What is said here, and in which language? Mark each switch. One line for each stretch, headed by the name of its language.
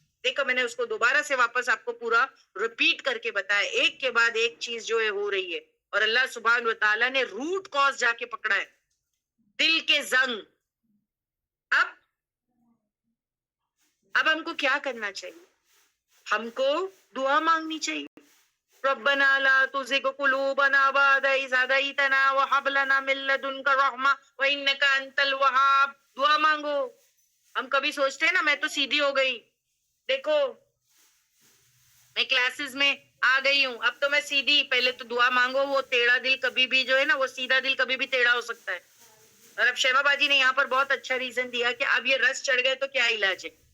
Urdu: دیکھو میں نے اس کو دوبارہ سے واپس آپ کو پورا ریپیٹ کر کے بتایا, ایک کے بعد ایک چیز جو ہے ہو رہی ہے, اور اللہ سبحانہ و تعالیٰ نے
English: root cause
Urdu: جا کے پکڑا ہے, دل کے زنگ. اب ہم کو کیا کرنا چاہیے؟ ہم کو دعا مانگنی چاہیے.
Arabic: ربنا لا تزغ قلوبنا بعد إذ هديتنا وهب لنا من لدنك رحمة وإنك أنت الوهاب.
Urdu: دعا مانگو. ہم کبھی سوچتے ہیں نا میں تو سیدھی ہو گئی, دیکھو میں کلاسز میں آ گئی ہوں, اب تو میں سیدھی. پہلے تو دعا مانگو, وہ ٹیڑھا دل کبھی بھی جو ہے نا, وہ سیدھا دل کبھی بھی ٹیڑھا ہو سکتا ہے. اور اب شیما باجی نے یہاں پر بہت اچھا ریزن دیا کہ اب یہ رس چڑھ گئے تو کیا علاج ہے.